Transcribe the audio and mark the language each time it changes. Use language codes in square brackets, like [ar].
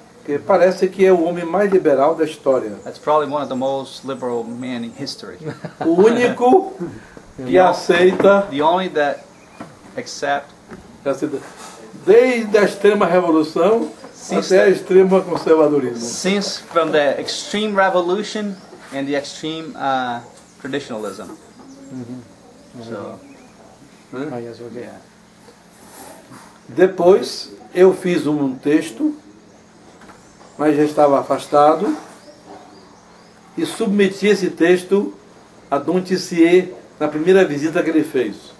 [pt] que parece que é o homem mais liberal da história. [en] That's probably one of the most liberal men in history. [pt] O único que aceita, [en] The only that accept [pt] desde a extrema revolução até a extrema conservadorismo. [en] since from the extreme revolution and the extreme traditionalism. So, Oh, yes, okay. yeah. [pt] Depois eu fiz um texto, mas já estava afastado, e submeti esse texto a Dom Tissier na primeira visita que ele fez.